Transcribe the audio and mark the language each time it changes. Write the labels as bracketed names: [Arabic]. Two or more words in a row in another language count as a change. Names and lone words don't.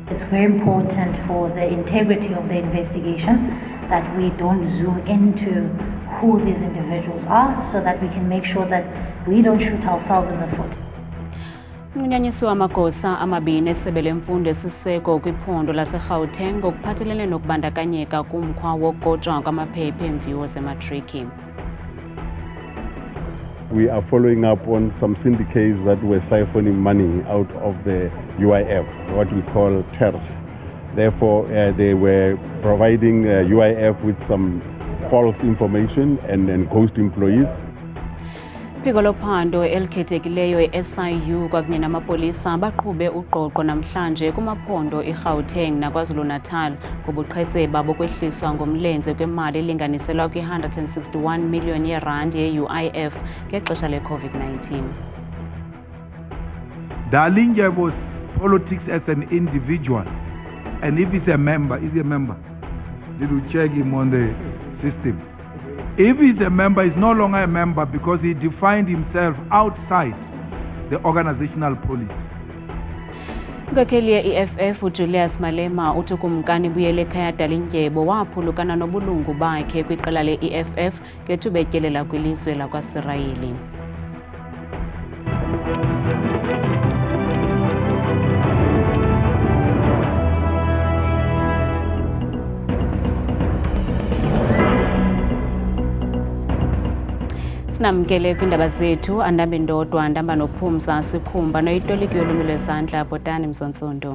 [English] very important for the integrity of the investigation that we don't zoom into who these individuals are so that we can make sure that we don't shoot ourselves in the foot. [Xhosa] Umnyanyisi wamagosa amabini esebe lemfundo esiseko kwiphondo laseGauteng ngokuphathelene nokubandakanyeka kumkhwa wokugojwa kwamaphepha emviwo zematriki. [English] We are following up on some syndicates that were siphoning money out of the UIF, what we call TERS. Therefore, they were providing UIF with some false information and ghost employees. [Xhosa] Phiko lophando elikhethekileyo e-SIU kwakunye namapolisa baqhube uqoqo namhlanje kumaphondo eGauteng naKwaZulu-Natal ngobuqhetseba bokwehliswa ngomlenze kwemali elinganiselwa kwi-161 million yeRand ye-UIF ngexesha le-COVID-19. [English] Dalindyebo was politics as an individual, and if he's a member, they will check him on the system. If he's a member, he's no longer a member because he defined himself outside the organizational policy. [Xhosa] Inkokheli ye-EFF uJulius Malema uthi ukumkani Buyele ekhaya Dalindyebo waphulukana nobulungu bakhe kwiqela le-EFF ngethuba etyelela kwilizwe lakwaSirayeli. Sinamkele kwindaba zethu andambe ndodwa ndamba nophumza sikhumba noyitoliki yolwimi lwezandla Bhotani Mzontsondo.